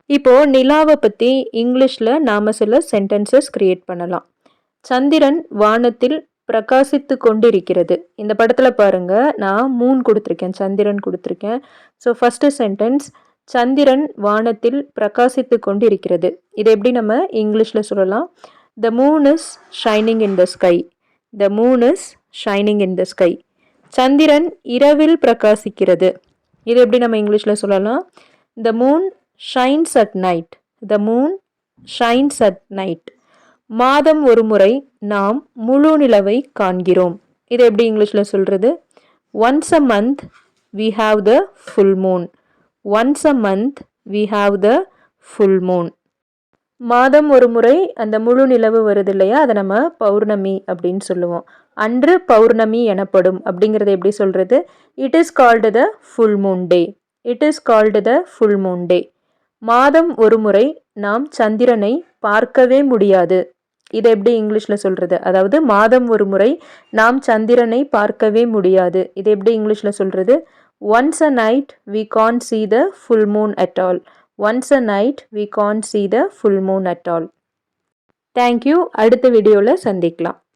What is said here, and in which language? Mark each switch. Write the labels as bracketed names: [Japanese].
[Tamil] இப்போ நிலாவை பத்தி இங்கிலீஷ்ல நாம சில சென்டென்சஸ் கிரியேட் பண்ணலாம். சந்திரன் வானத்தில் பிரகாசித்து கொண்டிருக்கிறது. இந்த படத்துல பாருங்க, நான் மூன் குடுத்துருக்கேன், சந்திரன் குடுத்துருக்கேன். [English] so first sentence [Tamil] சந்திரன் வானத்தில் பிரகாசித்து கொண்டிருக்கிறது. இதை எப்படி நம்ம இங்கிலீஷ்ல சொல்லலாம்? [English] The moon is shining in the sky. The moon is shining in the sky. [Tamil] சந்திரன் இரவில் பிரகாசிக்கிறது. இது எப்படி நம்ம இங்கிலீஷ்ல சொல்லலாம்? [English] The moon shines at night. The moon shines at night. [Tamil] மாதம் ஒரு முறை நாம் முழு நிலவை காண்கிறோம். இது எப்படி இங்கிலீஷ்ல சொல்றது? [English] Once a month we have the full moon. Once a month we have the full moon. [Tamil] மாதம் ஒரு முறை அந்த முழு நிலவு வருது இல்லையா, அதை நம்ம பௌர்ணமி அப்படின்னு சொல்லுவோம். அன்று பௌர்ணமி எனப்படும் அப்படிங்கிறத எப்படி சொல்றது? [English] It is called the full moon day. It is called the full moon day. [Tamil] மாதம் ஒரு முறை நாம் சந்திரனை பார்க்கவே முடியாது. இதை எப்படி இங்கிலீஷ்ல சொல்றது? அதாவது மாதம் ஒரு முறை நாம் சந்திரனை பார்க்கவே முடியாது. இதை எப்படி இங்கிலீஷ்ல சொல்றது? [English] Once a night we can't see the full moon at all. Once a night we can't see the full moon at all. Thank you. [Tamil] அடுத்த வீடியோல சந்திக்கலாம்.